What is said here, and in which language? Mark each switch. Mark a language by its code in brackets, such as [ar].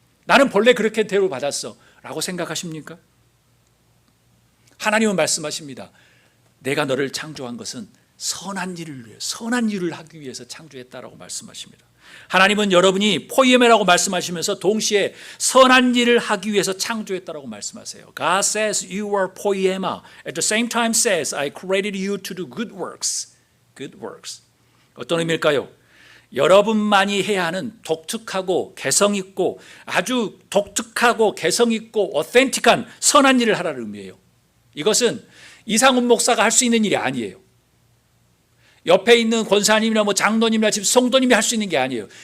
[ko] 나는 본래 그렇게 대우받았어. 라고 생각하십니까? 하나님은 말씀하십니다. 내가 너를 창조한 것은 선한 일을 위해, 선한 일을 하기 위해서 창조했다라고 말씀하십니다. 하나님은 여러분이 포이에메라고 말씀하시면서 동시에 선한 일을 하기 위해서 창조했다라고 말씀하세요. [en] God says you are poiema. At the same time says I created you to do good works. Good works. [ko] 어떤 의미일까요? 여러분만이 해야 하는 독특하고 개성있고 아주 독특하고 개성있고 어센틱한 선한 일을 하라는 의미예요. 이것은 이상훈 목사가 할 수 있는 일이 아니에요. 옆에 있는 권사님이나 뭐 장로님이나 집 성도님이 할 수 있는 게 아니에요.